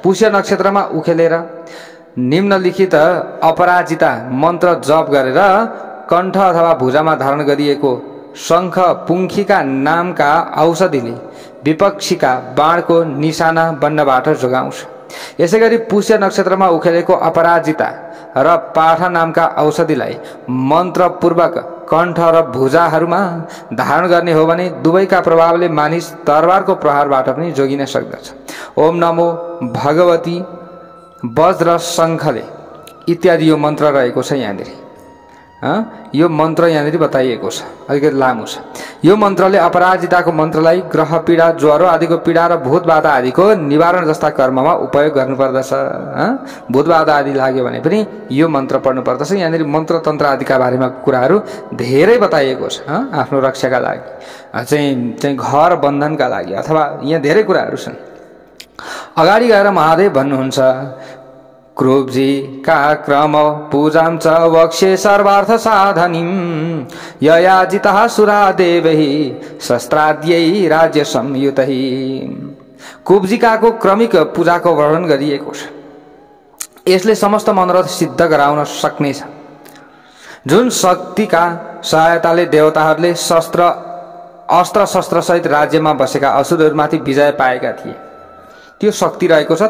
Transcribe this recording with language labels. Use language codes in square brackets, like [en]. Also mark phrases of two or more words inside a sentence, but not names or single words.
[ne] पुष्य नक्षत्रमा उखेलेर निम्नलिखित अपराजिता मन्त्र जप गरेर कण्ठ अथवा भुजामा धारण गरिएको शङ्ख पुङ्खीका नामका औषधिले विपक्षीका बाणको निशाना बन्नबाट जोगाउँछ। यसैगरी पुष्य नक्षत्रमा उखेलेको अपराजिता र पाठा नामका औषधिलाई मन्त्रपूर्वक कण्ठ र भुजाहरूमा धारण गर्ने हो भने दुवैका प्रभावले मानिस तरवारको प्रहारबाट पनि जोगिन सक्दछ। [sa] ओम नमो भगवती वज्र शङ्खले [ne] इत्यादि यो मन्त्र रहेको छ। यहाँनिर यो मन्त्र यहाँनिर बताइएको छ, अलिकति लामो छ। यो मन्त्रले अपराजिताको मन्त्रलाई ग्रह पीडा, ज्वरो आदिको पीडा र भूतबाधा आदिको निवारण जस्ता कर्ममा उपयोग गर्नुपर्दछ। भूतबाधा आदि लाग्यो भने पनि यो मन्त्र पढ्नुपर्दछ। यहाँनिर मन्त्र तन्त्र आदिका बारेमा कुराहरू धेरै बताइएको छ। आफ्नो रक्षाका लागि चाहिँ घर बन्धनका लागि अथवा यहाँ धेरै कुराहरू छन्। अगाडि गएर महादेव भन्नुहुन्छ, [sa] क्रोब्जी का क्रम पूजां च वक्ष्ये सर्वार्थ साधनीं ययाजितः सुरादेवैः शस्त्राद्यै राज्य संयुतैः। [ne] कुब्जिकाको क्रमिक पूजाको वर्णन गरिएको छ। यसले समस्त मनोरथ सिद्ध गराउन सक्नेछ। जुन शक्तिका सहायताले देवताहरूले अस्त्र शस्त्र सहित राज्यमा बसेका असुरहरूमाथि विजय पाएका थिए। त्यो शक्ति रहेको छ।